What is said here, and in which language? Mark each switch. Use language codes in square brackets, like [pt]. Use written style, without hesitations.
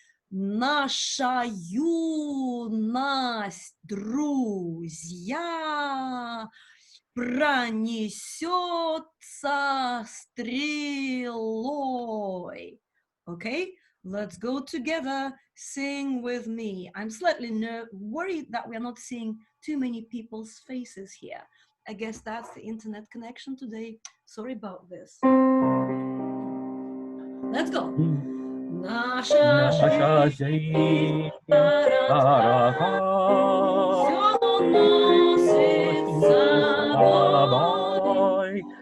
[ru] Наша юность, друзья, пронесется стрелой. [en] Okay, let's go together. Sing with me. I'm slightly worried that we are not seeing too many people's faces here. I guess that's the internet connection today. Sorry about this. Let's go. [ru] Наша жизнь коротка, всё носит с собой.